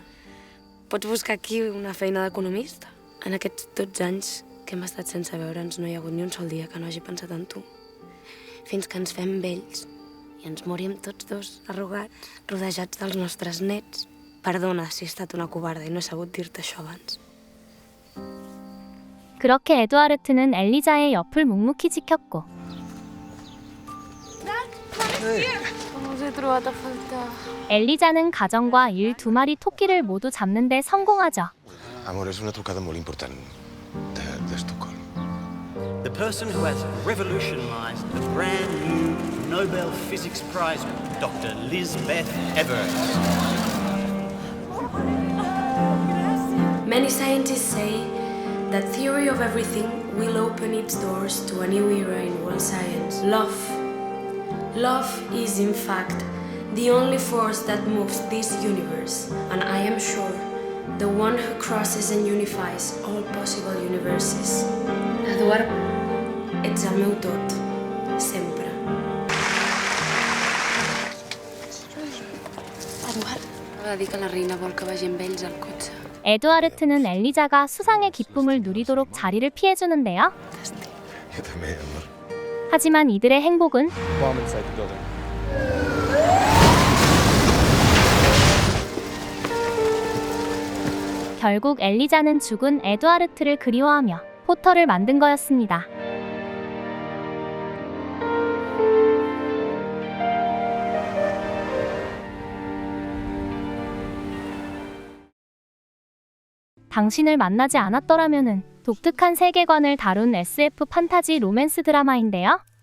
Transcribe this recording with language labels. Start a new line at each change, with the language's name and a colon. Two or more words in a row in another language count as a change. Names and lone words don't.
Catalan: Pots buscar aquí una feina d'economista. En aquests 12 anys que hem estat sense veure'ns no hi ha hagut ni un sol dia que no hagi pensat en tu. Fins que ens fem vells i ens morim tots dos, arrugats, rodejats dels nostres nets. Perdona si he estat una covarda i no he sabut dir-te això abans.
Korean: 그렇게 에두아르트는 엘리자의 옆을 묵묵히 지켰고
Catalan: Us he trobat a faltar.
Korean: 엘리자는 가정과 일 두 마리 토끼를 모두 잡는 데 성공하죠.
Catalan: Amor, és una trucada molt important d'Estocolm.
English: The person who has revolutionized the brand new Nobel Physics Prize, Dr. Lisbeth Everest. Many scientists say that theory of everything will open its doors to a new era in world science. Love. Love is, in fact, the only force that moves this universe, and I am sure the one who crosses and unifies all possible universes.
Catalan: Eduard, ets el meu tot, sempre. Eduard, va dir que la reina vol que vagi amb ells al cotxe.
Korean: 에두아르트는 엘리자가 수상의 기쁨을 누리도록 자리를 피해주는데요.
Catalan: Jo també, amor.
Korean: 하지만 이들의 행복은
English: Bomb inside the building.
Korean: 결국 엘리자는 죽은 에두아르트를 그리워하며 포터를 만든 거였습니다. 당신을 만나지 않았더라면은 독특한 세계관을 다룬 SF 판타지 로맨스 드라마인데요.